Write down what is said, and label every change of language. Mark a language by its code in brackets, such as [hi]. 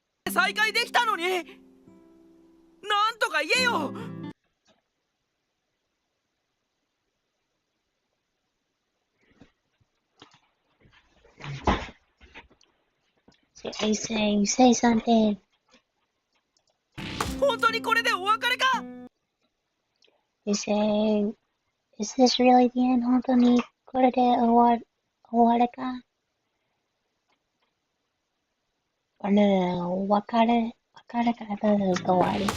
[ja] 再会できたのに。なんとか言えよ。 [en] So are you saying, say something. [ja] 本当にこれでお別れか。 [en] You saying, is this really the end? [ja] 本当にこれで終わるか? [en] Or no, [ja] 別れか [en] I thought it was 終わり。